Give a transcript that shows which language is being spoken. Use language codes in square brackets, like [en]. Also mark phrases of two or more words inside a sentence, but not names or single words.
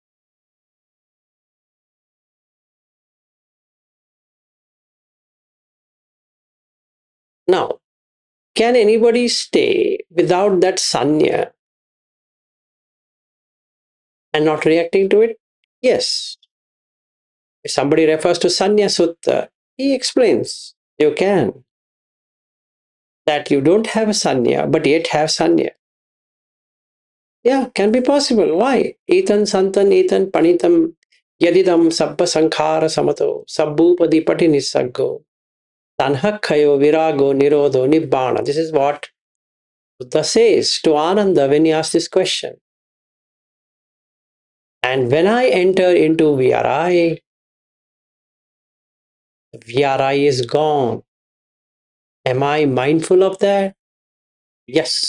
[en] Now, can anybody stay without that sanya and not reacting to it? Yes. If somebody refers to Sanya Sutta, he explains you can. That you don't have a sanya, but yet have sanya. Yeah, can be possible. Why? [pi] Etan santan etan panitam yadidam sabba sankhara samato sabbupadi pati nisaggo tanhakhayo virago nirodho nibbana. [en] This is what Buddha says to Ananda when he asks this question. And when I enter into VRI, VRI is gone. Am I mindful of that? Yes.